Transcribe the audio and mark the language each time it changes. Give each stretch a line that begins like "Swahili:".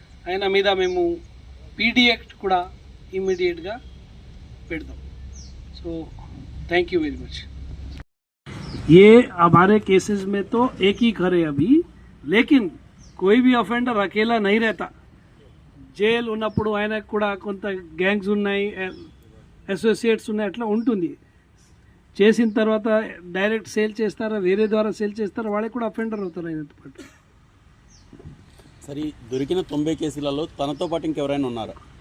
Telugu: ఆయన మీద మేము పీడీ యాక్ట్ కూడా ఇమ్మీడియట్గా పెడదాం.
English: So thank you very much.
Hindi: ये हमारे केसेस में तो एक ही घर है अभी, लेकिन कोई भी ऑफेंडर अकेला नहीं रहता.
Telugu: జైల్ ఉన్నప్పుడు ఆయనకు కూడా కొంత గ్యాంగ్స్ ఉన్నాయి, అసోసియేట్స్ ఉన్నాయి, అట్లా ఉంటుంది. చేసిన తర్వాత డైరెక్ట్ సేల్ చేస్తారా, వేరే ద్వారా సేల్ చేస్తారా, వాళ్ళకి కూడా అఫెండర్ అవుతారు ఆయనతో పాటు. సరే, దొరికిన 90 కేసులలో తనతో పాటు ఇంకెవరైనా ఉన్నారా?